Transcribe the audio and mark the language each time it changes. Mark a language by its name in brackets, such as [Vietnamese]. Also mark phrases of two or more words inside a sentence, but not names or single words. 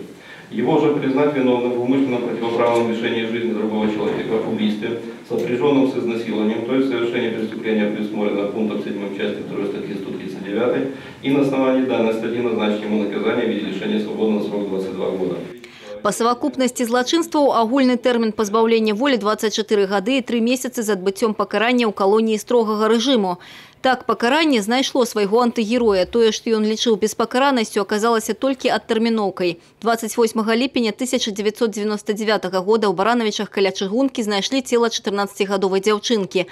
[Russian] Его же признать виновным в умышленном противоправном лишении жизни другого человека, в убийстве, сопряженном с изнасилованием, то есть совершение преступления предусмотрено пунктом 7 части 2 статьи 139, и на основании данной статьи назначить ему наказание в виде лишения свободы на срок 22 года. По совокупности [Belarusian] злочинстваў агульны тэрмін пазбаўлення волі 24 гады і 3 месяцы з адбыццём пакарання ў калоніі строгага рэжыму. Так, пакаранне знайшло свайго антыгероя. Тое, што ён лічыў беспакаранасцю, аказалася толькі адтэрміноўкай. 28 ліпеня 1999 года ў Баранавічах каля чыгункі знайшлі цела 14-гадовай дзяўчынкі.